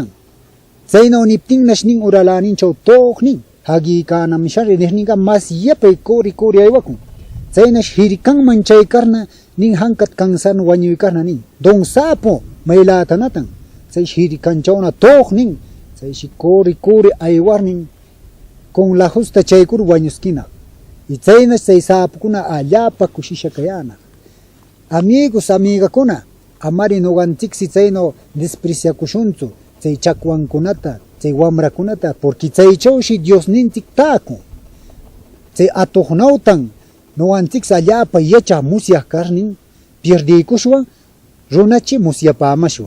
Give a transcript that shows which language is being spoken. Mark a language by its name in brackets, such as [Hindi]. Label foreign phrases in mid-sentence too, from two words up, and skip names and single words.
[Quechua] Chayno niptinnash nin uralaninchaw toq nin hagiykanami shari nirninqa mas yapay corre aywakun. Chaynash hirkanman chaykarna nin hankat kansarna wañuykarna nin don sapu maylatanatan. Chaysh hirkanchawna toq nin chayshi corre aywarnin [Spanish] con la justa [Quechua] chaykur wañuskina. Y chaynash chay sapukuna allapa kushisha kayana. Amigos, amigakuna, amari nuqanchiksi chayno despreciakushunchu chay chakwankunata, chay wamrakunata, porque chaychawshi Diosninchik taakun. Chay atuqnawtan nuqanchiksi allapa yachaq musyaq karnin pierdikushwan runachi musyapamashwan.